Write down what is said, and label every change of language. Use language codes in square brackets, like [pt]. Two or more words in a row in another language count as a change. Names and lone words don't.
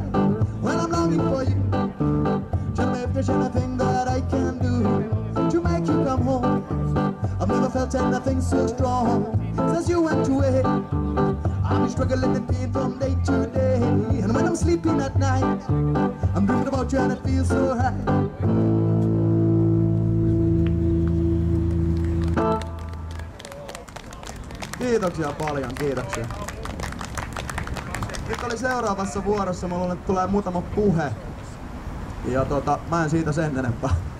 [en] When I'm longing for you, tell me if there's anything that I can do to make you come home. I've never felt anything so strong since you went away. I'm struggling in pain from day to day, and when I'm sleeping at night, I'm dreaming about you and it feels so right. [fi] Kiitoksia paljon, kiitoksia. Nyt oli seuraavassa vuorossa, mä luulen, että tulee muutama puhe. Ja mä en siitä sen enempää.